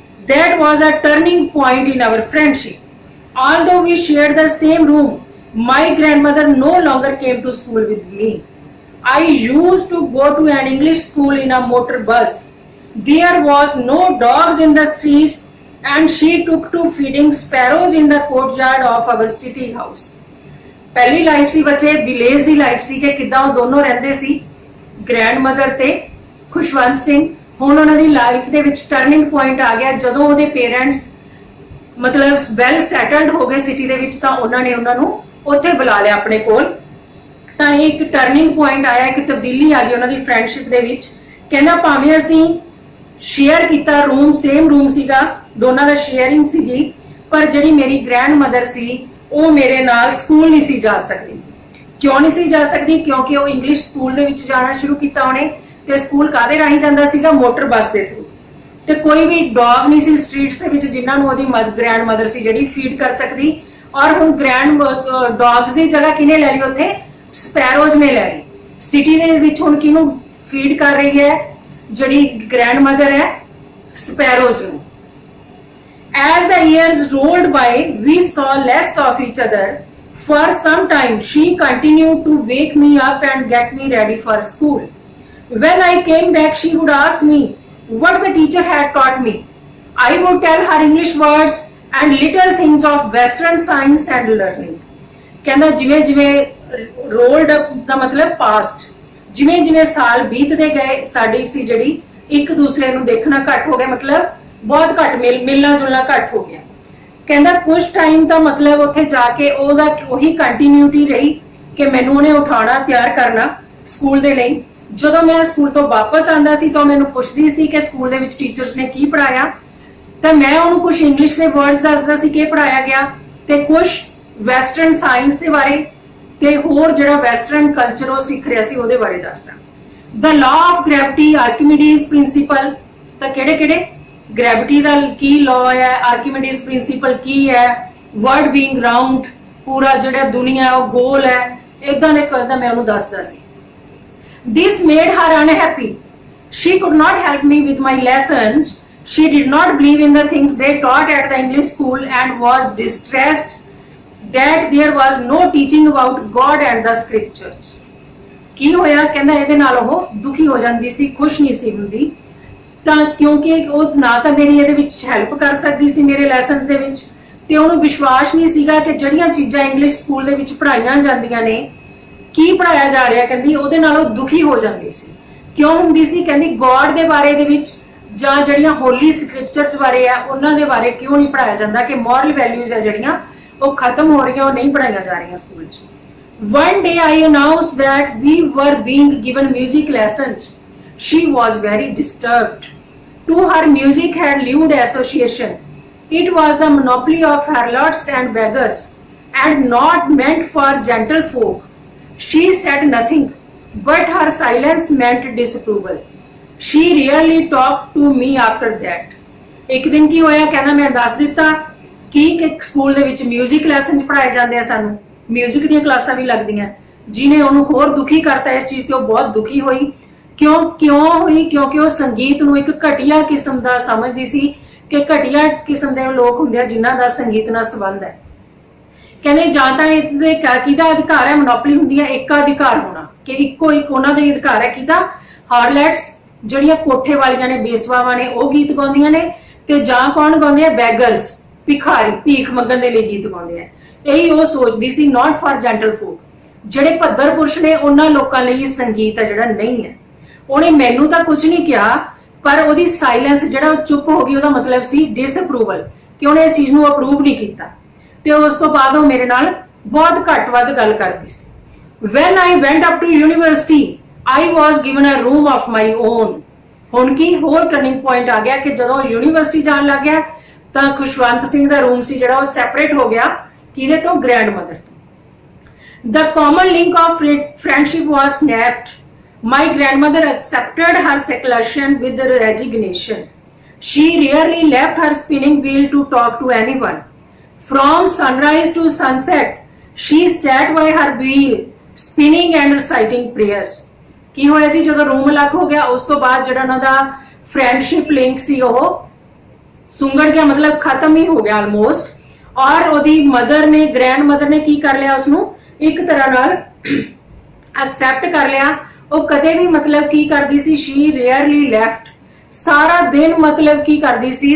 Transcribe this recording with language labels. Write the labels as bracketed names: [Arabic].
[English] That was a turning point in our friendship. Although we shared the same room, my grandmother no longer came to school with me. I used to go to an English school in a motor bus. There was no dogs in the streets and she took to feeding sparrows in the courtyard of our city house. [Punjabi] ਪਹਿਲੀ life ਸੀ ਬੱਚੇ, village ਦੀ life ਸੀ ਕਿ ਕਿੱਦਾਂ ਉਹ ਦੋਨੋਂ ਰਹਿੰਦੇ ਸੀ, grandmother ਤੇ ਖੁਸ਼ਵੰਤ ਸਿੰਘ। ਹੁਣ ਉਹਨਾਂ ਦੀ ਲਾਈਫ ਦੇ ਵਿੱਚ ਟਰਨਿੰਗ ਪੁਆਇੰਟ ਆ ਗਿਆ ਜਦੋਂ ਉਹਦੇ ਪੇਰੈਂਟਸ ਮਤਲਬ ਵੈਲ ਸੈਟਲਡ ਹੋ ਗਏ ਸਿਟੀ ਦੇ ਵਿੱਚ, ਤਾਂ ਉਹਨਾਂ ਨੇ ਉਹਨਾਂ ਨੂੰ ਉੱਥੇ ਬੁਲਾ ਲਿਆ ਆਪਣੇ ਕੋਲ। ਤਾਂ ਇਹ ਇੱਕ ਟਰਨਿੰਗ ਪੁਆਇੰਟ ਆਇਆ, ਇੱਕ ਤਬਦੀਲੀ ਆ ਗਈ ਉਹਨਾਂ ਦੀ ਫਰੈਂਡਸ਼ਿਪ ਦੇ ਵਿੱਚ। ਕਹਿੰਦਾ ਭਾਵੇਂ ਅਸੀਂ ਸ਼ੇਅਰ ਕੀਤਾ ਰੂਮ, ਸੇਮ ਰੂਮ ਸੀਗਾ, ਦੋਨਾਂ ਦਾ ਸ਼ੇਅਰਿੰਗ ਸੀਗੀ, ਪਰ ਜਿਹੜੀ ਮੇਰੀ ਗ੍ਰੈਂਡਮਦਰ ਸੀ ਉਹ ਮੇਰੇ ਨਾਲ ਸਕੂਲ ਨਹੀਂ ਸੀ ਜਾ ਸਕਦੀ। ਕਿਉਂ ਨਹੀਂ ਸੀ ਜਾ ਸਕਦੀ? ਕਿਉਂਕਿ ਉਹ ਇੰਗਲਿਸ਼ ਸਕੂਲ ਦੇ ਵਿੱਚ ਜਾਣਾ ਸ਼ੁਰੂ ਕੀਤਾ ਉਹਨੇ, ਤੇ ਸਕੂਲ ਕਾਹਦੇ ਰਾਹੀਂ ਜਾਂਦਾ ਸੀਗਾ? ਮੋਟਰ ਬੱਸ ਦੇ ਥਰੂ। ਤੇ ਕੋਈ ਵੀ ਡੌਗ ਨਹੀਂ ਸੀ ਸਟਰੀਟਸ ਦੇ ਵਿੱਚ ਜਿਨ੍ਹਾਂ ਨੂੰ ਉਹਦੀ ਗ੍ਰੈਂਡਮਦਰ ਸੀ ਜਿਹੜੀ ਫੀਡ ਕਰ ਸਕਦੀ। ਔਰ ਹੁਣ ਗ੍ਰੈਂਡ ਡੌਗਸ ਦੀ ਜਗ੍ਹਾ ਕਿਹਨੇ ਲੈ ਲਈ ਉੱਥੇ? ਸਪੈਰੋਜ਼ ਨੇ ਲੈ ਲਈ। ਸਿਟੀ ਦੇ ਵਿੱਚ ਹੁਣ ਕਿਹਨੂੰ ਫੀਡ ਕਰ ਰਹੀ ਹੈ ਜਿਹੜੀ ਗ੍ਰੈਂਡਮਦਰ ਹੈ? ਸਪੈਰੋਜ਼ ਨੂੰ। [English] As the years rolled by, we saw less of each other. For some time, she continued to wake me up and get me ready for school. When I came back, she would ask me what the teacher had taught me. I would tell her English words and little things of Western science and learning. [Punjabi] ਕਹਿੰਦਾ ਜਿਵੇਂ [English] rolled up [Punjabi] ਦਾ ਮਤਲਬ past, ਜਿਵੇਂ ਸਾਲ ਬੀਤਦੇ ਗਏ ਸਾਡੀ ਸੀ ਜਿਹੜੀ ਇੱਕ ਦੂਸਰੇ ਨੂੰ ਦੇਖਣਾ ਘੱਟ ਹੋ ਗਿਆ, ਮਤਲਬ ਬਹੁਤ ਘੱਟ ਮਿਲਣਾ ਜੁਲਣਾ ਘੱਟ ਹੋ ਗਿਆ। ਕਹਿੰਦਾ ਕੁਝ ਟਾਈਮ ਤਾਂ ਮਤਲਬ ਉੱਥੇ ਜਾ ਕੇ ਉਹਦਾ ਉਹੀ ਕੰਟੀਨਿਊਟੀ ਰਹੀ ਕਿ ਮੈਨੂੰ ਉਹਨੇ ਉਠਾਉਣਾ, ਤਿਆਰ ਕਰਨਾ ਸਕੂਲ ਦੇ ਲਈ। ਜਦੋਂ ਮੈਂ ਸਕੂਲ ਤੋਂ ਵਾਪਸ ਆਉਂਦਾ ਸੀ ਤਾਂ ਮੈਨੂੰ ਪੁੱਛਦੀ ਸੀ ਕਿ ਸਕੂਲ ਦੇ ਵਿੱਚ ਟੀਚਰਸ ਨੇ ਕੀ ਪੜਾਇਆ, ਤਾਂ ਮੈਂ ਉਹਨੂੰ ਕੁਝ ਇੰਗਲਿਸ਼ ਦੇ ਵਰਡਸ ਦੱਸਦਾ ਸੀ ਕਿ ਪੜਾਇਆ ਗਿਆ, ਤੇ ਕੁਝ ਵੈਸਟਰਨ ਸਾਇੰਸ ਦੇ ਬਾਰੇ ਤੇ ਹੋਰ ਜਿਹੜਾ ਵੈਸਟਰਨ ਕਲਚਰ ਉਹ ਸਿੱਖ ਰਿਹਾ ਸੀ ਉਹਦੇ ਬਾਰੇ ਦੱਸਦਾ। [English] the law of gravity, [Punjabi] ਆਰਕੀਮੀਡੀਜ਼ principal, ਤਾਂ ਕਿਹੜੇ ਗ੍ਰੈਵਿਟੀ ਦਾ ਕੀ ਲਾਅ ਹੈ, ਆਰਕੀਮੀਡੀਜ਼ ਪ੍ਰਿੰਸੀਪਲ ਕੀ ਹੈ, [English] world being round, [Punjabi] ਪੂਰਾ ਜਿਹੜਾ ਦੁਨੀਆ ਉਹ ਗੋਲ ਹੈ, ਇਦਾਂ ਦੇ ਕਹਿੰਦਾ ਮੈਂ ਉਹਨੂੰ ਦੱਸਦਾ ਸੀ। [English] This made her unhappy. She could not help me with my lessons. She did not believe in the things they taught at the English school and was distressed that there was no teaching about God and the scriptures. [Punjabi] ਕੀ ਹੋਇਆ ਕਹਿੰਦਾ ਇਹਦੇ ਨਾਲ ਉਹ ਦੁਖੀ ਹੋ ਜਾਂਦੀ ਸੀ, ਖੁਸ਼ ਨਹੀਂ ਸੀ ਹੁੰਦੀ, ਤਾਂ ਕਿਉਂਕਿ ਉਹ ਨਾ ਤਾਂ ਮੇਰੀ ਇਹਦੇ ਵਿੱਚ ਹੈਲਪ ਕਰ ਸਕਦੀ ਸੀ ਮੇਰੇ ਲੈਸਨਸ ਦੇ ਵਿੱਚ, ਤੇ ਉਹਨੂੰ ਵਿਸ਼ਵਾਸ ਨਹੀਂ ਸੀਗਾ ਕਿ ਜਿਹੜੀਆਂ ਚੀਜ਼ਾਂ ਇੰਗਲਿਸ਼ ਸਕੂਲ ਦੇ ਵਿੱਚ ਪੜ੍ਹਾਈਆਂ ਜਾਂਦੀਆਂ ਨੇ, ਕੀ ਪੜ੍ਹਾਇਆ ਜਾ ਰਿਹਾ, ਕਹਿੰਦੀ ਉਹਦੇ ਨਾਲ ਉਹ ਦੁਖੀ ਹੋ ਜਾਂਦੀ ਸੀ। ਕਿਉਂ ਹੁੰਦੀ ਸੀ? ਕਹਿੰਦੀ ਗੋਡ ਦੇ ਬਾਰੇ ਦੇ ਵਿੱਚ ਜਾਂ ਜਿਹੜੀਆਂ ਹੋਲੀ ਸਕ੍ਰਿਪਚਰਸ ਬਾਰੇ ਆ ਉਹਨਾਂ ਦੇ ਬਾਰੇ ਕਿਉਂ ਨਹੀਂ ਪੜ੍ਹਾਇਆ ਜਾਂਦਾ, ਕਿ ਮੋਰਲ ਵੈਲਿਊਜ਼ ਆ ਜਿਹੜੀਆਂ ਉਹ ਖਤਮ ਹੋ ਰਹੀਆਂ, ਉਹ ਨਹੀਂ ਪੜ੍ਹਾਈਆਂ ਜਾ ਰਹੀਆਂ ਸਕੂਲ 'ਚ। [English] One day I announced that we were being given music lessons. She was very disturbed. To her, music had lewd associations. It was the monopoly of harlots and beggars, and not meant for gentlefolk. She said nothing, but her silence meant disapproval. She rarely talked to me after that. [Punjabi] ਇੱਕ ਦਿਨ ਕੀ ਹੋਇਆ, ਕਹਿੰਦਾ ਮੈਂ ਦੱਸ ਦਿੱਤਾ ਕਿ school ਦੇ ਵਿੱਚ ਮਿਊਜ਼ਿਕ ਲੈਸਨ ਪੜ੍ਹਾਏ ਜਾਂਦੇ ਆ, ਸਾਨੂੰ ਮਿਊਜ਼ਿਕ ਦੀਆਂ ਕਲਾਸਾਂ ਵੀ ਲੱਗਦੀਆਂ, ਜਿਹਨੇ ਉਹਨੂੰ ਹੋਰ ਦੁਖੀ ਕਰਤਾ ਇਸ ਚੀਜ਼ ਤੇ। ਉਹ ਬਹੁਤ ਦੁਖੀ ਹੋਈ। ਕਿਉਂ ਹੋਈ? ਕਿਉਂਕਿ ਉਹ ਸੰਗੀਤ ਨੂੰ ਇੱਕ ਘਟੀਆ ਕਿਸਮ ਦਾ ਸਮਝਦੀ ਸੀ, ਕਿ ਘਟੀਆ ਕਿਸਮ ਦੇ ਲੋਕ ਹੁੰਦੇ ਆ ਜਿਨ੍ਹਾਂ ਦਾ ਸੰਗੀਤ ਨਾਲ ਸੰਬੰਧ ਹੈ। ਕਹਿੰਦੇ ਜਾਂ ਤਾਂ ਇਹਦੇ ਕਿਹਦਾ ਅਧਿਕਾਰ ਹੈ, ਮੋਨੋਪਲੀ ਹੁੰਦੀ ਹੈ ਇੱਕ ਅਧਿਕਾਰ ਹੋਣਾ, ਕਿ ਇੱਕੋ ਇੱਕ ਉਹਨਾਂ ਦੇ ਅਧਿਕਾਰ ਹੈ। ਕਿਹਦਾ? ਹਾਰਲੈਟਸ ਜਿਹੜੀਆਂ ਕੋਠੇ ਵਾਲੀਆਂ ਨੇ, ਬੇਸਵਾਵਾਂ ਨੇ, ਉਹ ਗੀਤ ਗਾਉਂਦੀਆਂ ਨੇ, ਤੇ ਜਾਂ ਕੌਣ ਗਾਉਂਦੇ ਆ? ਬੈਗਰਸ, ਭਿਖਾਰੀ, ਭੀਖ ਮੰਗਣ ਦੇ ਲਈ ਗੀਤ ਗਾਉਂਦੇ ਆ। ਇਹੀ ਉਹ ਸੋਚਦੀ ਸੀ, [English] not for gentle folk, [Punjabi] ਜਿਹੜੇ ਭੱਦਰ ਪੁਰਸ਼ ਨੇ ਉਹਨਾਂ ਲੋਕਾਂ ਲਈ ਸੰਗੀਤ ਹੈ ਜਿਹੜਾ ਨਹੀਂ ਹੈ। ਉਹਨੇ ਮੈਨੂੰ ਤਾਂ ਕੁਝ ਨਹੀਂ ਕਿਹਾ, ਪਰ ਉਹਦੀ ਸਾਇਲੈਂਸ ਜਿਹੜਾ ਉਹ ਚੁੱਪ ਹੋ ਗਈ, ਉਹਦਾ ਮਤਲਬ ਸੀ ਡਿਸਅਪਰੂਵਲ, ਕਿ ਉਹਨੇ ਇਸ ਚੀਜ਼ ਨੂੰ ਅਪਰੂਵ ਨਹੀਂ ਕੀਤਾ। ਤੇ ਉਸ ਤੋਂ ਬਾਅਦ ਉਹ ਮੇਰੇ ਨਾਲ ਬਹੁਤ ਘੱਟ ਵੱਧ ਗੱਲ ਕਰਦੀ ਸੀ। [English] When I went up to university, I was given a room of my own. [Punjabi] ਹੁਣ ਕੀ ਹੋਰ ਟਰਨਿੰਗ ਪੁਆਇੰਟ ਆ ਗਿਆ, ਕਿ ਜਦੋਂ ਯੂਨੀਵਰਸਿਟੀ ਜਾਣ ਲੱਗ ਗਿਆ ਤਾਂ ਖੁਸ਼ਵੰਤ ਸਿੰਘ ਦਾ ਰੂਮ ਸੀ ਜਿਹੜਾ ਉਹ ਸੈਪਰੇਟ ਹੋ ਗਿਆ, ਕਿਹਦੇ ਤੋਂ? ਗ੍ਰੈਂਡਮਦਰ ਤੋਂ। [English] The common link of friendship was snapped. My grandmother accepted her seclusion with resignation. She rarely left her spinning wheel to talk to anyone. From sunrise to sunset, she sat by her wheel, spinning and reciting prayers. [Punjabi] ਕੀ ਹੋਇਆ ਜੀ? ਜਦੋਂ room ਅਲੱਗ ਹੋ ਗਿਆ, ਉਸ ਤੋਂ ਬਾਅਦ ਜਿਹੜਾ ਉਹਨਾਂ ਦਾ ਫਰੈਂਡਸ਼ਿਪ ਲਿੰਕ ਸੀ ਉਹ ਸੁੰਗੜ ਗਿਆ, ਮਤਲਬ ਖਤਮ ਹੀ ਹੋ ਗਿਆ ਆਲਮੋਸਟ। ਔਰ ਉਹਦੀ ਮਦਰ ਨੇ, ਗ੍ਰੈਂਡ ਮਦਰ ਨੇ ਕੀ ਕਰ ਲਿਆ? ਉਸਨੂੰ ਇੱਕ ਤਰ੍ਹਾਂ ਨਾਲ ਐਕਸੈਪਟ ਕਰ ਲਿਆ। ਉਹ ਕਦੇ ਵੀ ਮਤਲਬ ਕੀ ਕਰਦੀ ਸੀ? [English] She rarely left. [Punjabi] ਸਾਰਾ ਦਿਨ ਮਤਲਬ ਕੀ ਕਰਦੀ ਸੀ?